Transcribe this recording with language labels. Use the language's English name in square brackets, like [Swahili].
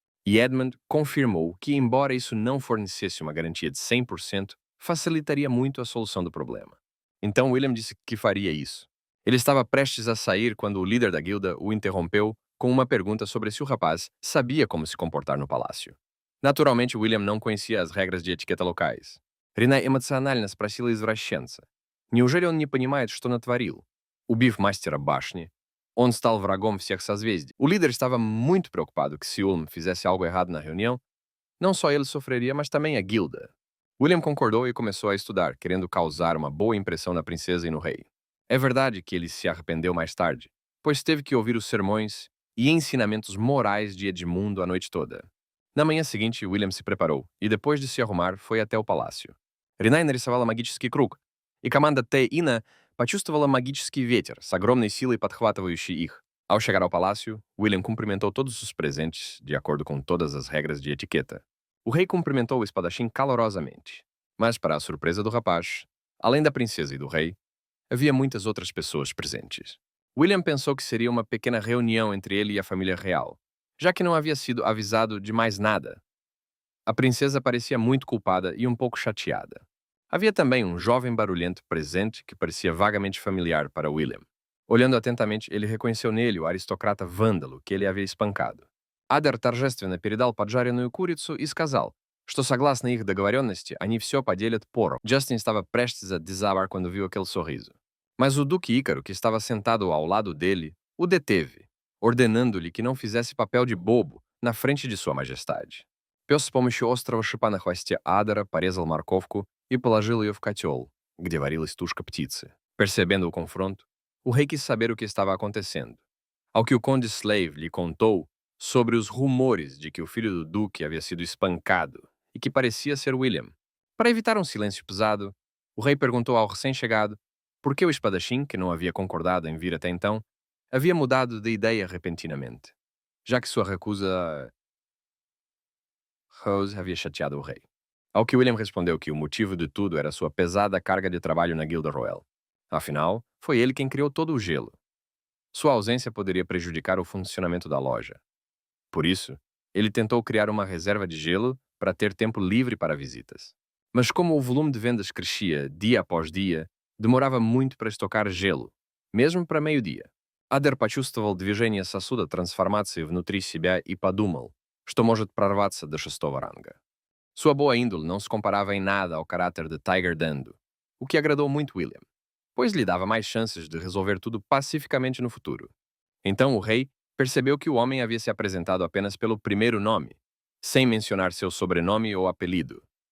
[Portuguese] E Edmund confirmou que, embora isso não fornecesse uma garantia de 100%, facilitaria muito a solução do problema. Então William disse que faria isso. Ele estava prestes a sair quando o líder da guilda o interrompeu com uma pergunta sobre se o rapaz sabia como se comportar no palácio. Naturalmente, William não conhecia as regras de etiqueta locais. [Russian] Рина эмоционально спросила извращенца. Неужели он не понимает, что натворил? Убив мастера башни, он стал врагом всех созвездий. [Portuguese] O líder estava muito preocupado que se Ulm fizesse algo errado na reunião, não só ele sofreria, mas também a guilda. William concordou e começou a estudar, querendo causar uma boa impressão na princesa e no rei. É verdade que ele se arrependeu mais tarde, pois teve que ouvir os sermões e ensinamentos morais de Edmundo a noite toda. Na manhã seguinte, William se preparou e, depois de se arrumar, foi até o palácio. [Russian] Ринай нарисовала магический круг, и команда Т-Ина почувствовала магический ветер с огромной силой, подхватывающий их. [Portuguese] Ao chegar ao palácio, William cumprimentou todos os presentes, de acordo com todas as regras de etiqueta. O rei cumprimentou o espadachim calorosamente. Mas, para a surpresa do rapaz, além da princesa e do rei, havia muitas outras pessoas presentes. William pensou que seria uma pequena reunião entre ele e a família real, já que não havia sido avisado de mais nada. A princesa parecia muito culpada e um pouco chateada. Havia também um jovem barulhento presente que parecia vagamente familiar para William. Olhando atentamente, ele reconheceu nele o aristocrata vândalo que ele havia espancado. [Russian] Адер торжественно передал поджаренную курицу и сказал, что согласно их договоренности, они все поделят поровну. [Portuguese] Justin estava prestes a desabar quando viu aquele sorriso. Mas o Duque Ícaro, que estava sentado ao lado dele, o deteve, ordenando-lhe que não fizesse papel de bobo na frente de sua majestade. [Russian] Пес с помощью острого шипа на хвосте Адера порезал морковку и положил ее в котел, где варилась тушка птицы. [Portuguese] Percebendo o confronto, o rei quis saber o que estava acontecendo. Ao que o Conde Slave lhe contou sobre os rumores de que o filho do Duque havia sido espancado e que parecia ser William. Para evitar um silêncio pesado, o rei perguntou ao recém-chegado por que o espadachim, que não havia concordado em vir até então, havia mudado de ideia repentinamente, já que sua recusa Rose havia chateado o rei. Ao que William respondeu que o motivo de tudo era sua pesada carga de trabalho na Guilda Royal. Afinal, foi ele quem criou todo o gelo. Sua ausência poderia prejudicar o funcionamento da loja. Por isso, ele tentou criar uma reserva de gelo para ter tempo livre para visitas. Mas como o volume de vendas crescia dia após dia, demorava muito para estocar gelo, mesmo para meio-dia. [Russian] Адер почувствовал движение сосуда трансформации внутри себя и подумал, что может прорваться до 6º ранга. [Portuguese] Sua boa índole não se comparava em nada ao caráter de Tiger Dando, o que agradou muito William, pois lhe dava mais chances de resolver tudo pacificamente no futuro. Então o rei percebeu que o homem havia se apresentado apenas pelo primeiro nome, sem mencionar seu sobrenome ou apelido.